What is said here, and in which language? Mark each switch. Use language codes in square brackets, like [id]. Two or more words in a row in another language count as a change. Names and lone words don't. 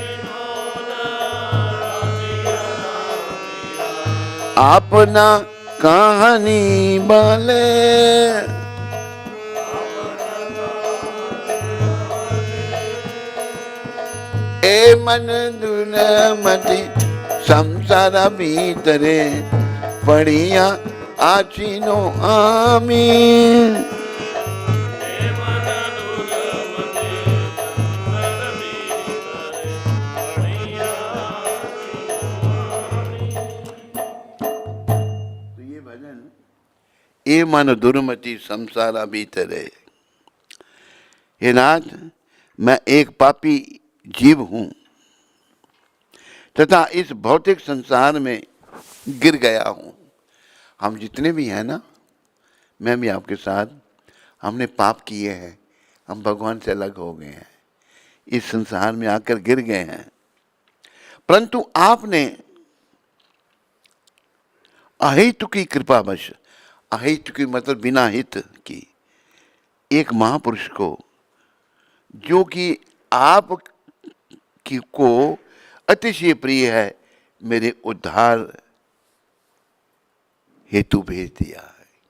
[hi] अपना कहानी बोले [bn] এ মন দুনমতি সংসার ভিতরে পড়িয়া আছিনু আমি এ মন দুর্মতি সংসারা ভিতরে। [hi] हे नाथ, मैं एक पापी जीव हूं तथा इस भौतिक संसार में गिर गया हूं। हम जितने भी हैं ना, मैं भी आपके साथ, हमने पाप किए हैं, हम भगवान से अलग हो गए हैं, इस संसार में आकर गिर गए हैं। परंतु आपने अहितु की कृपावश, अहितु की मतलब बिना हित की, एक महापुरुष को जो कि आप की को अतिशय प्रिय है, मेरे उद्धार हेतु भेज दिया है।